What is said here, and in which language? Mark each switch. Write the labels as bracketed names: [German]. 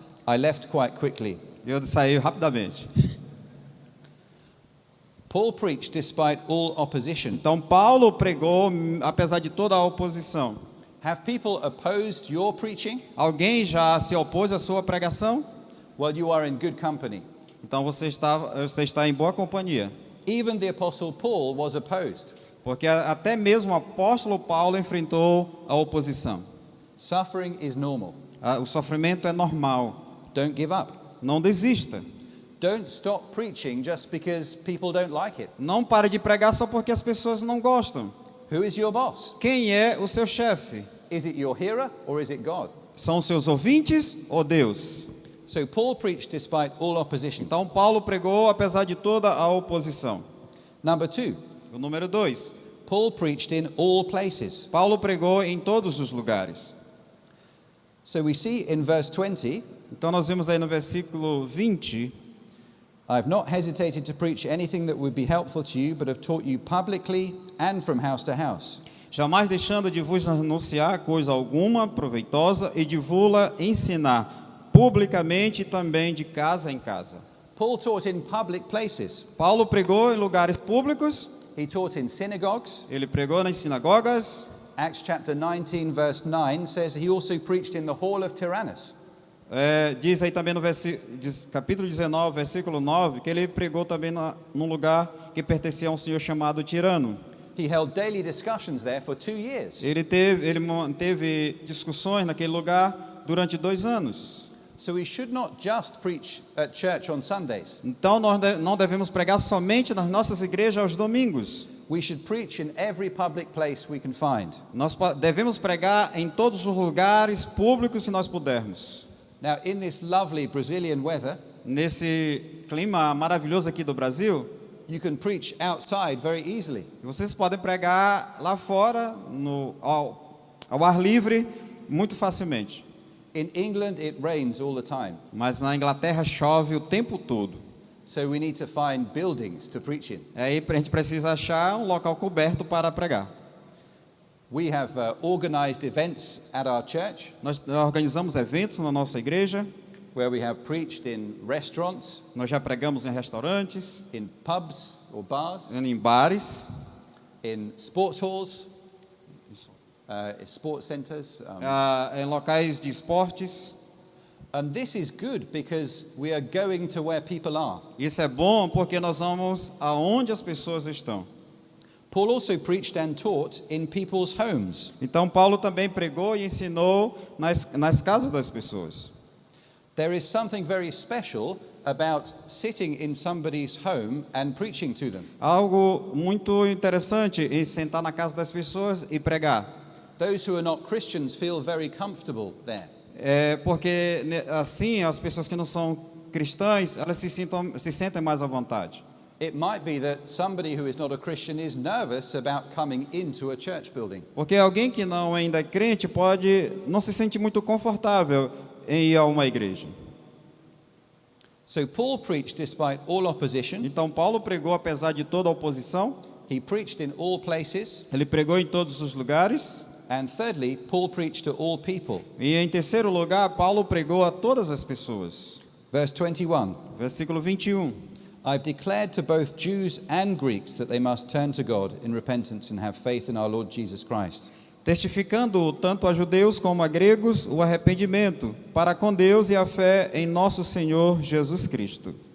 [English] I left quite quickly. [Portuguese] Eu saí rapidamente. [English] Paul preached despite all opposition. [Portuguese] Então Paulo pregou apesar de toda a oposição. [English] Have people opposed your preaching? [Portuguese] Alguém já se opôs à sua pregação? [English] Well, you are in good company. [Portuguese] Então você está em boa companhia. [English] Even the Apostle Paul was opposed. [Portuguese] Porque até mesmo o apóstolo Paulo enfrentou a oposição. [English] Suffering is normal. [Portuguese] O sofrimento é normal. [English] Don't give up. [Portuguese] Não desista. [English] Don't stop preaching just because people don't like it. [Portuguese] Não pare de pregar só porque as pessoas não gostam. [English] Who is your boss? [Portuguese] Quem é o seu chefe? [English] Is it your hearer or is it God? [Portuguese] São os seus ouvintes ou Deus? [English] So Paul preached despite all opposition. [Portuguese] Então Paulo pregou apesar de toda a oposição. [English] Number 2, [Portuguese] O número 2. [English] Paul preached in all places. [Portuguese] Paulo pregou em todos os lugares. [English] So we see in verse 20, [Portuguese] Então nós vimos aí no versículo 20, [English] I've not hesitated to preach anything that would be helpful to you, but have taught you publicly and from house to house. [Portuguese] jamais deixando de vos anunciar coisa alguma proveitosa e de vos-la ensinar publicamente e também de casa em casa. [English] Paul taught in public places. [Portuguese] Paulo pregou em lugares públicos, [English] He taught in synagogues. [Portuguese] ele pregou nas sinagogas. [English] Acts chapter 19 verse 9 says he also preached in the hall of Tyrannus. [Portuguese] Diz aí também no capítulo 19, versículo 9, que ele pregou também num lugar que pertencia a um senhor chamado Tirano. [English] He held daily discussions there for 2 years. [Portuguese] Ele manteve discussões naquele lugar durante 2 anos. [English] So we should not just preach at church on Sundays. [Portuguese] Então nós não devemos pregar somente nas nossas igrejas aos domingos. [English] We should preach in every public place we can find. [Portuguese] Nós devemos pregar em todos os lugares públicos se nós pudermos. [English] Now, in this lovely Brazilian weather, [Portuguese] Nesse clima maravilhoso aqui do Brasil, [English] you can preach outside very easily. [Portuguese] vocês podem pregar lá fora, ao ar livre, muito facilmente. [English] In England, it rains all the time. [Portuguese] Mas na Inglaterra chove o tempo todo. [English] So we need to find buildings to preach in. [Portuguese] Aí a gente precisa achar um local coberto para pregar. [English] We have organized events at our church [Portuguese] Nós organizamos eventos na nossa igreja. [English] where we have preached in restaurants, [Portuguese] Nós já pregamos em restaurantes, [English] in pubs or bars, [Portuguese] em bares, [English] in sports halls, sports centers. [Portuguese] em locais de esportes. [English] And this is good because we are going to where people are. [Portuguese] Isso é bom porque nós vamos aonde as pessoas estão. [English] Paul also preached and taught in people's homes. [Portuguese] Então Paulo também pregou e ensinou nas casas das pessoas. [English] There is something very special about sitting in somebody's home and preaching to them. [Portuguese] Algo muito interessante em sentar na casa das pessoas e pregar. [English] Those who are not Christians feel very comfortable there. [Portuguese] Porque assim as pessoas que não são cristãs, elas se sentem mais à vontade. [English] It might be that somebody who is not a Christian is nervous about coming into a church building. [Portuguese] Porque alguém que não ainda é crente não se sente muito confortável em ir a uma igreja. [English] So Paul preached despite all opposition. [Portuguese] Então Paulo pregou apesar de toda a oposição. [English] He preached in all places. [Portuguese] Ele pregou em todos os lugares. [English] And thirdly, Paul preached to all people. [Portuguese] E em terceiro lugar, Paulo pregou a todas as pessoas. [English] Verse 21. [Portuguese] Versículo 21. [English] I've declared to both Jews and Greeks that they must turn to God in repentance and have faith in our Lord Jesus Christ. [Portuguese] Testificando tanto a judeus como a gregos o arrependimento para com Deus e a fé em nosso Senhor Jesus Cristo.